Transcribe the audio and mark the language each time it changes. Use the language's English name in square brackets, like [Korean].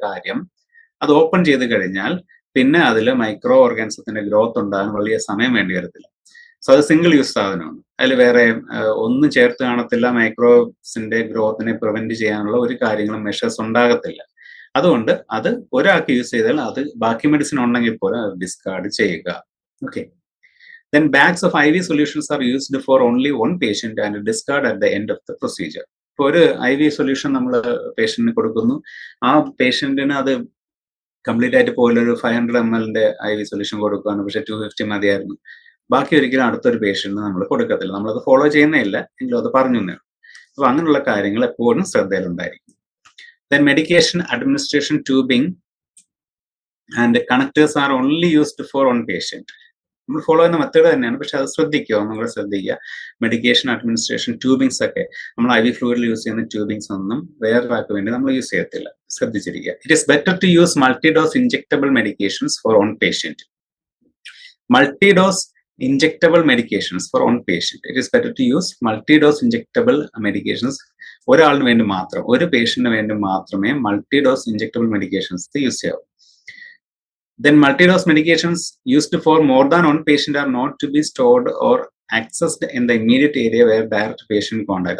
[Malayalam] കാര്യം അത് ഓപ്പൺ ചെയ്ത് കഴിഞ്ഞാൽ പിന്നെ അതിൽ മൈക്രോ ഓർഗാനിസത്തിന്റെ ഗ്രോത്ത് ഉണ്ടാകാൻ വലിയ സമയം വേണ്ടി വരത്തില്ല. സോ അത് സിംഗിൾ യൂസ് സാധനമാണ്, അതിൽ വേറെ ഒന്നും ചേർത്ത് കാണത്തില്ല, മൈക്രോസിന്റെ ഗ്രോത്തിനെ പ്രിവെന്റ് ചെയ്യാനുള്ള ഒരു കാര്യങ്ങളും മെഷേഴ്സ് ഉണ്ടാകത്തില്ല. അതുകൊണ്ട് അത് ഒരാൾക്ക് യൂസ് ചെയ്താൽ അത് ബാക്കി മെഡിസിൻ ഉണ്ടെങ്കിൽ പോലും അത് ഡിസ്കാർഡ് ചെയ്യുക. Okay. [English] Then bags of IV solutions are used for only one patient and discard at the end of the procedure. [Malayalam] ഇപ്പോൾ ഒരു IV സൊല്യൂഷൻ നമ്മൾ പേഷ്യന്റിന് കൊടുക്കുന്നു, ആ പേഷ്യന്റിന് അത് കംപ്ലീറ്റ് ആയിട്ട് പോലും ഒരു 500 ml IV സൊല്യൂഷൻ കൊടുക്കുകയാണ്, പക്ഷെ 250 മതിയായിരുന്നു, ബാക്കി ഒരിക്കലും അടുത്തൊരു പേഷ്യന്റിന് നമ്മൾ കൊടുക്കത്തില്ല. നമ്മളത് ഫോളോ ചെയ്യുന്നില്ല എങ്കിലും അത് പറഞ്ഞു തന്നെയാണ്. അപ്പൊ അങ്ങനെയുള്ള കാര്യങ്ങൾ എപ്പോഴും ശ്രദ്ധയിലുണ്ടായിരിക്കും. [English] Then medication administration tubing and connectors are only used for one patient. [Malayalam] നമ്മൾ ഫോളോ ചെയ്യുന്ന മെത്തേഡ് തന്നെയാണ്, പക്ഷെ അത് ശ്രദ്ധിക്കുക, നിങ്ങൾ ശ്രദ്ധിക്കുക. മെഡിക്കേഷൻ അഡ്മിനിസ്ട്രേഷൻ ട്യൂബിങ്സ് ഒക്കെ നമ്മൾ IV ഫ്ലൂയിഡിൽ യൂസ് ചെയ്യുന്ന ട്യൂബിങ്സ് ഒന്നും വേറൊരാൾക്ക് വേണ്ടി നമ്മൾ യൂസ് ചെയ്യത്തില്ല, ശ്രദ്ധിച്ചിരിക്കുക. [English] It is better to use multi dose injectable medications for one patient. Multi dose injectable medications for one patient. It is better to use multi-dose injectable medications [Malayalam] ഒരാളിന് വേണ്ടി മാത്രം, ഒരു പേഷ്യന്റിന് വേണ്ടി മാത്രമേ മൾട്ടി ഡോസ് ഇഞ്ചെക്ടബിൾ മെഡിക്കേഷൻസ് യൂസ് ചെയ്യാവൂ. [English] Then multi-dose medications used for more than one patient are not to be stored or accessed in the immediate area where direct patient contact.